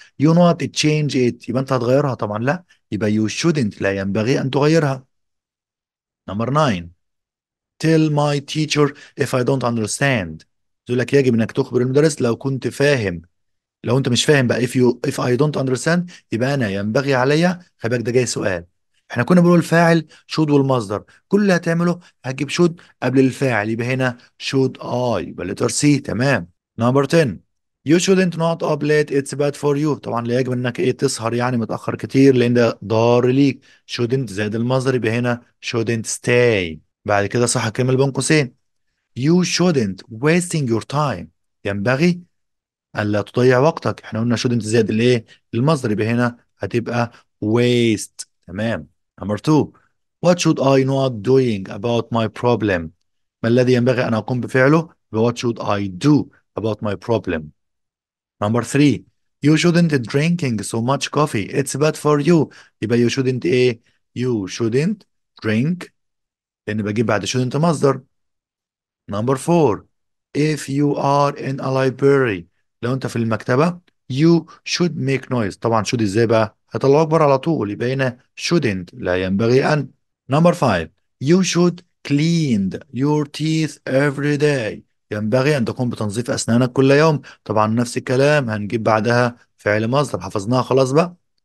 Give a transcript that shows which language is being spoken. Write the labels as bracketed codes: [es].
[en] you not change it [ar] يبقى أنت هتغيرها؟ طبعا لا، يبقى you shouldn't لا ينبغي أن تغيرها. [en] Number 9 tell my teacher if I don't understand [ar] يقول لك يجب أنك تخبر المدرس لو كنت فاهم. لو انت مش فاهم بقى [en] if I don't understand [ar] يبقى انا ينبغي عليا، خلي بالك ده جاي سؤال. احنا كنا بنقول الفاعل should والمصدر، كل اللي هتعمله هتجيب should قبل الفاعل، يبقى هنا should I، يبقى letter C. تمام. [en] Number 10 you shouldn't not up late it's bad for you [ar] طبعا لا يجب انك ايه تسهر يعني متأخر كتير لان ده ضار ليك. shouldn't زائد المصدر يبقى هنا shouldn't stay. بعد كده صح الكلمة اللي بين قوسين [en] you shouldn't wasting your time [ar] ينبغي الا تضيع وقتك. احنا قلنا shouldn't زائد الايه المصدر يبقى هنا هتبقى waste. تمام. [en] number 2 what should I not doing about my problem [ar] ما الذي ينبغي ان اقوم بفعله [en] يبقى what should I do about my problem. number 3 you shouldn't drinking so much coffee it's bad for you يبقى you shouldn't ايه you shouldn't drink [ar] لان بجيب بعد shouldn't مصدر. [en] Number 4 if you are in a library لو انت في المكتبة you should make noise [ar] طبعا should ازاي بقى هطلعه اكبر على طول يبقى هنا shouldn't لا ينبغي ان. [en] Number 5 you should clean your teeth every day [ar] ينبغي ان تقوم بتنظيف اسنانك كل يوم، طبعا نفس الكلام هنجيب بعدها فعل مصدر حفظناها خلاص بقى.